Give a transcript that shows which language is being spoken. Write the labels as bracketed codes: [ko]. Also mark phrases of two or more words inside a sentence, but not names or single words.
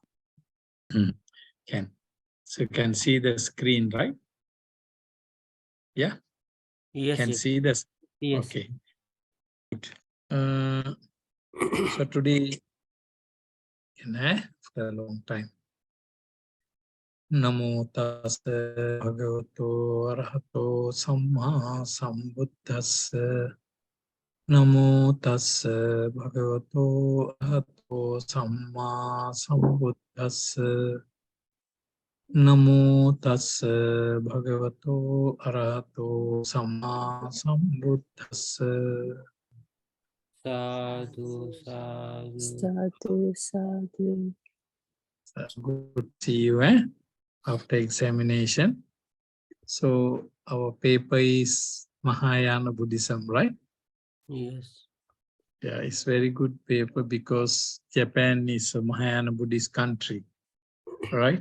[en] Can. So you can see the screen, right? Yeah? Yes. Can Yes. see this? Yes. Okay. So today, for a long time. [pi] Namo tassa bhagavato arahato samma sambuddhassa. Namo tassa bhagavato arahato samma sambuddhassa. Namo tassa bhagavato arahato samma sambuddhassa. Sadhu, sadhu. Sadhu, sadhu. [en] Good to see you, after examination. So our paper is Mahayana Buddhism, right? Yes. Yeah, it's very good paper because Japan is a Mahayana Buddhist country, right?